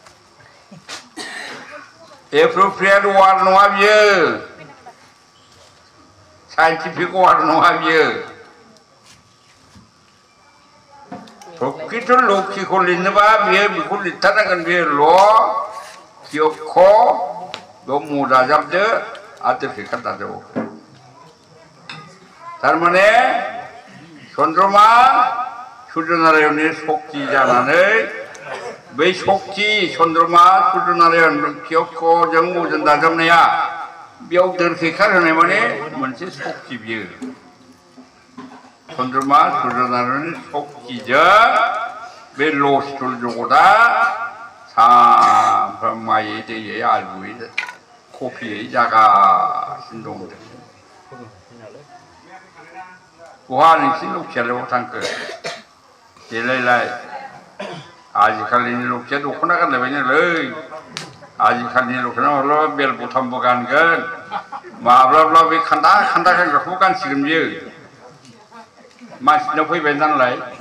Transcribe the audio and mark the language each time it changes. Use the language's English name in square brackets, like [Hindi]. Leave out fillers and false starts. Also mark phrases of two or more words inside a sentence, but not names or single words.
[English] appropriate word [Bodo] नङा बियो [English] scientific word [Bodo] नङा बियो प्रकृत लक्षिखौ लिरनोबा बियो बेखौ लिरथारनांगोन बियो ल' क्ष बेयाव म दाजाबदो आरो दोरखोखार दाजाबो थारमाने चन्द्रमा सूर्य नारायणनि शक्ति जानानै बै शक्ति चन्द्रमा सूर्य नारायण क्ष मजों दाजाबनाया बेयाव दोरखोखार होनाय माने मोनसे शक्ति बियो चन्द्रमा सूर्य नारायणनि शक्तिजों बे लस्थुल जगतआ सानफ्राम मायै दैयै आलुयै कफियै जागासिनो दं बहा नोंसिनि लक्षियालाय बहा थांखो देलायलाय आजिखालिनि लक्षिया दख'ना गानलायबायनोलै आजिखालिनि लक्षिया माब्लाबा बेल बथामबो गानगोन माब्लाबा बे खान्दा खान्दा गानग्राखौबो गानसिगोन बियो मानसिनाव फैबाय नालाय